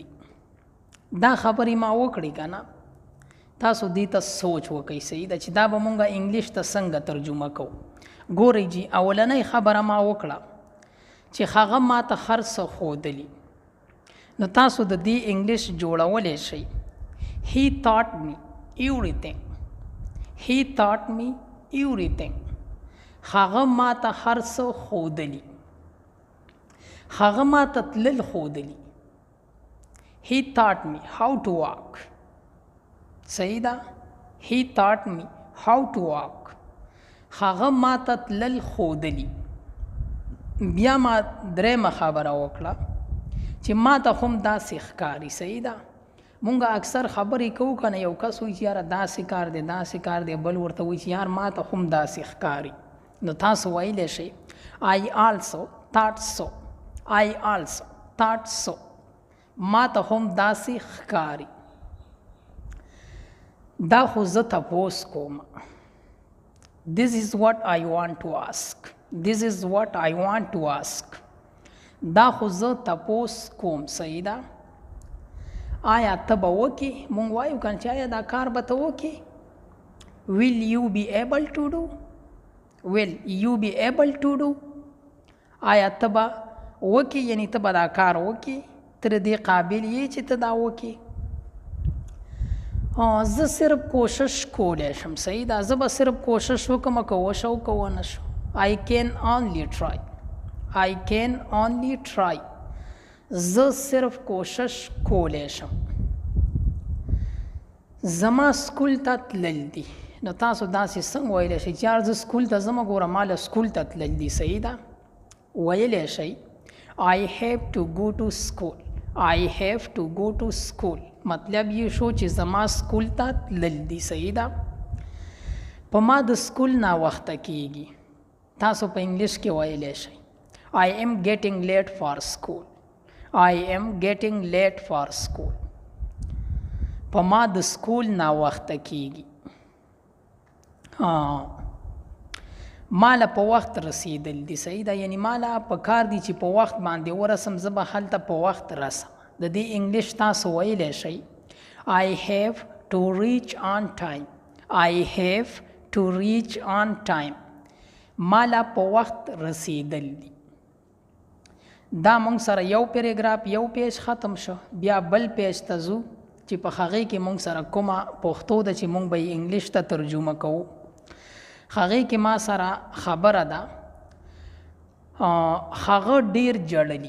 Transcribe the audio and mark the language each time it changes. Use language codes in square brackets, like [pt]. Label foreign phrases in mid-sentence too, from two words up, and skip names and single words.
[ps] دا خبرې ما وکړې که نه، تاسو دې ته سوچ وکئ. صحیح ده چې دا به مونږه انګلیش ته څنګه ترجمه کوو. ګورئ جی، اولنۍ خبره ما وکړه چې هغه ما ته هر څه ښودلي. نو تاسو د دې انګلیش جوړولی شئ. [en] He taught me everything. He taught me everything. [ps] هغه ما ته هر څه ښودلي، هغه ما ته تلل ښودلي. [en] He taught me how to walk. [ps] صحیح ده. [en] He taught me how to walk. [ps] هغه ما ته تلل ښودلي. بیا ما درېیمه خبره وکړه چې ما ته هم داسې ښکاري. صحیح ده. مونږ اکثر خبرې کوو که نه، یو کس وایي چې یاره داسې کار دی داسې کار دی، بل ورته وایي چې یار ما ته هم داسې ښکاري. نو تاسو ویلی شئ [en] I also thought so. I also thought so. [ps] ما ته هم داسې ښکاري. دا خو زه تپوس کوم. [en] This is what I want to ask. This is what I want to ask. [ps] دا خو زه تپوس کوم. صحیح ده. آیا ته به وکې؟ مونږ وایو که نه چې آیا دا کار به ته وکې. [en] Will you be able to do? Will you be able to do? [ps] آیا ته به وکې، یعنی ته به دا کار وکې، ته د دې قابل یې چې ته دا وکې. زه صرف کوشش کولی شم. صحیح ده. زه به صرف کوشش وکړم، که وشو که ونه شو. [en] I can only try. I can only try. [ps] زه صرف کوشش کولی شم. زما سکول ته تلل دي. نو تاسو داسې څنګه ویلی شئ چې یار زه سکول ته ځم، ګوره ما له سکول ته تلل دي. صحیح ده. ویلی شئ [en] I have to go to school. I have to go to school. [ps] مطلب یې شو چې زما سکول ته تلل دي. صحیح ده. په ما د سکول ناوخته کېږي. تاسو په انګلیش کې ویلی شئ [en] I am getting late for school. I am getting late for school. [ps] په ما د سکول ناوخته کېږي. ما له په وخت رسیدل دي. صحیح ده. یعنی ما له په کار دي چې په وخت باندې ورسم، زه به هلته په وخت رسم. د دې انګلیش تاسو ویلی شئ [en] I have to reach on time. I have to reach on time. [ps] ما له په وخت رسیدل دي. دا مونږ سره یو پیراګراف، یو پیج ختم شو. بیا بل پیج ته ځو چې په هغې کې مونږ سره کومه پښتو ده چې مونږ به یې انګلیش ته ترجمه کوو. هغې کې ما سره خبره ده هغه ډیر جړلي.